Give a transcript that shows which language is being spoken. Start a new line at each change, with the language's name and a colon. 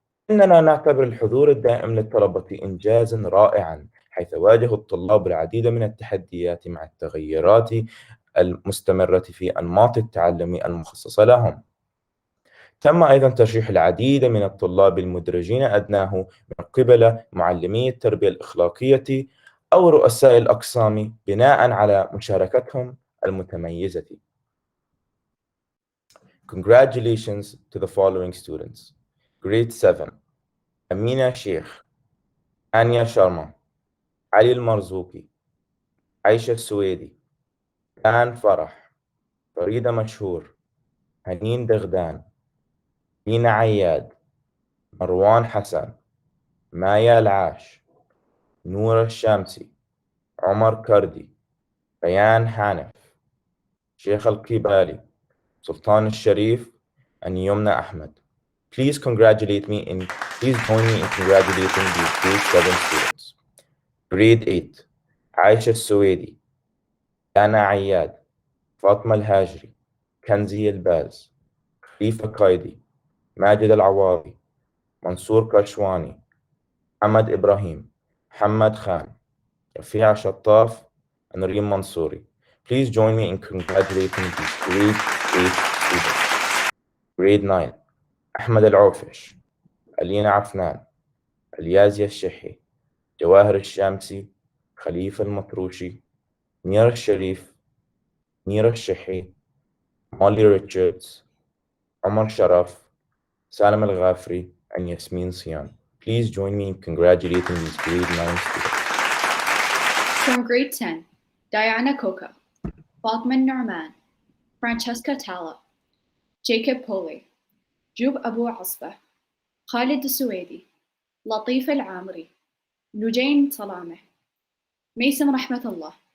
Arabic: إننا نعتبر الحضور الدائم للطلبة إنجازاً رائعاً، حيث واجه الطلاب العديد من التحديات مع التغيرات المستمرة في أنماط التعلم المخصصة لهم. تم أيضاً ترشيح العديد من الطلاب المدرجين أدناه من قبل معلمي التربية الأخلاقية أو رؤساء الأقسام بناءً على مشاركتهم المتميزة.
English: Congratulations to the following students. Grade 7. أمينة شيخ، آنيا شرما، علي المرزوقي، عيشة السويدي، كان فرح، فريدة مشهور، هنين دغدان، دينا عياد، مروان حسن، مايا العاش، نور الشامسي، عمر كردي، بيان حانف، شيخ القبالي، سلطان الشريف, and يمنى أحمد. Please join me in congratulating these grade 7 students. Grade 8. عايشة السويدي، دانا عياد، فاطمة الهاجري، كنزي الباز، خليفة قايدي، ماجد العواضي، منصور كشواني، محمد إبراهيم، محمد خان، رفيع شطاف, and ريم منصوري. Please join me in congratulating these grade 8 students. Grade 9. أحمد العوفش، ألينا عفنان، اليازية الشحي، جواهر الشامسي، خليفة المطروشي، نير الشريف، نير الشحي, مولي ريتشاردز, عمر شرف, سالم الغافري, and Yasmin Sian. Please join me in congratulating these grade 9 students. From grade 10, Diana Coca, Fatima Norman, Francesca Talla, Jacob Pole, Jub Abu Asba, Khalid Suwaidi, Latif Al-Amri, Lujain Salameh, Mason Rahmatullah,